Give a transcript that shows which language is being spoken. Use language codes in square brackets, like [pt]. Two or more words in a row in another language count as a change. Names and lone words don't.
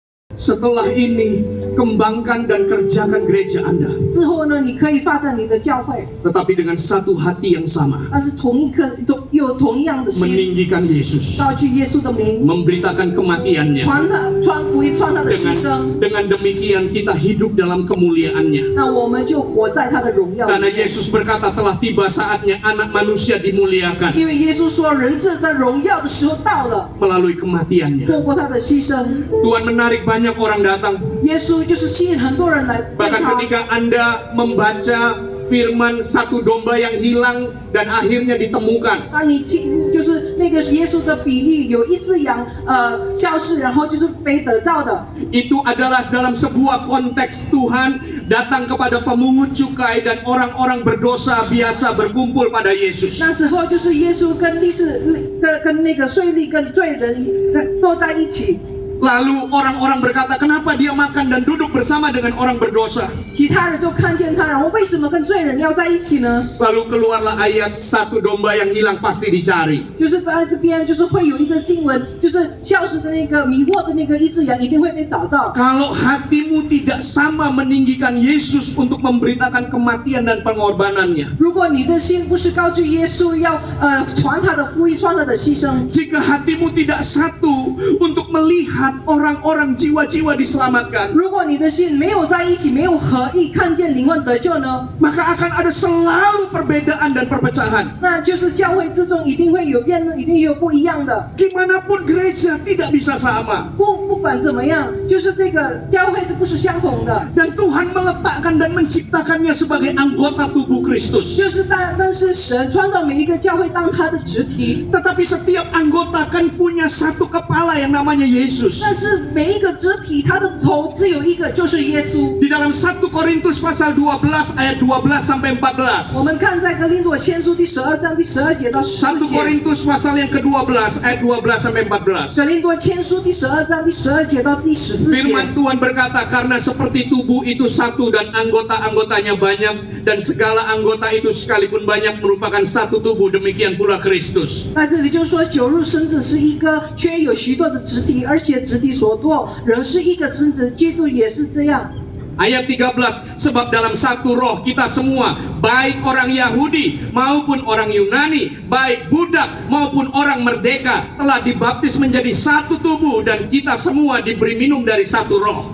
[id] Setelah ini, kembangkan dan kerjakan gereja Anda. [zh] 之后呢，你可以发展你的教会， [id] Tetapi dengan satu hati yang sama. [zh] 但是有同一样的心， [id] Meninggikan Yesus. [zh] 高举耶稣的名， [id] Memberitakan kematiannya. [zh] 传福音，传他的牺牲。 [id] Dengan demikian kita hidup dalam kemuliaannya. [zh] 那我们就活在他的荣耀里 [id] Karena [zh] 面。 [id] Yesus berkata telah tiba saatnya anak manusia dimuliakan [zh] 因为耶稣说，人子的荣耀的时候到了， [id] melalui kematiannya. [zh] 透过他的牺牲， [id] Tuhan menarik banyak orang datang. [zh] 耶稣就是吸引很多人来为 [id] Bahkan [zh] 他。 [id] ketika Anda membaca firman satu domba yang hilang dan akhirnya ditemukan. [zh] 当你就是那个耶稣的比喻，有一只羊消失，然后就是被得到的。 [id] Itu adalah dalam sebuah konteks Tuhan datang kepada pemungut cukai dan orang-orang berdosa biasa berkumpul pada Yesus. [zh] 那时候就是耶稣跟那个税吏跟罪人都在一起。 [id] Lalu orang-orang berkata, kenapa dia makan dan duduk bersama dengan orang berdosa? [zh] 其他人就看见他，然后为什么跟罪人要在一起呢？ [id] Lalu keluarlah ayat satu domba yang hilang pasti dicari. [zh] 就是在这边，就是会有一个经文，就是消失的那个迷惑的那个一只羊一定会被找到。 [id] Kalau hatimu tidak sama meninggikan Yesus untuk memberitakan kematian dan pengorbanannya. [zh] 如果你的心不是高举耶稣，要传他的福音，传他的牺牲。 [id] Jika hatimu tidak satu untuk melihat orang-orang jiwa-jiwa diselamatkan, [zh] 如果你的心没有在一起，没有合一，看见灵魂得救呢？ [id] maka akan ada selalu perbedaan dan perpecahan. [zh] 那就是教会之中一定会有变，一定有不一样的。 [id] Gimanapun gereja tidak bisa sama. [zh] 不管怎么样，就是这个教会是不是相同的？ [id] Dan Tuhan meletakkan dan menciptakannya sebagai anggota tubuh Kristus. [zh] 就是但是神创造每一个教会当他的肢体， [id] Tetapi setiap anggota kan punya satu kepala yang namanya Yesus. [zh] 但是每一个肢体它的头只有一个，就是耶稣。 [id] Di dalam 1 Korintus pasal 12 ayat 12 sampai [zh] 我 [id] 14. [zh] 们看在格林多前书第12章第12节到 [id] 1 [zh] 14节， [id] Korintus pasal yang ke-12 ayat 12 sampai 14. [zh] 格林多前书第12章第12节到第14节。 [id] Firman Tuhan berkata, karena seperti tubuh itu satu dan anggota-anggotanya banyak, dan segala anggota itu sekalipun banyak merupakan satu tubuh, demikian pula Kristus. [zh] 那这里就说，酒入身子是一个，却有许多的肢体，而且肢体所多，人是一个身子，基督也是这样。 [id] Ayat 13, sebab dalam satu roh kita semua, baik orang Yahudi maupun orang Yunani, baik budak maupun orang merdeka, telah dibaptis menjadi satu tubuh, dan kita semua diberi minum dari satu roh.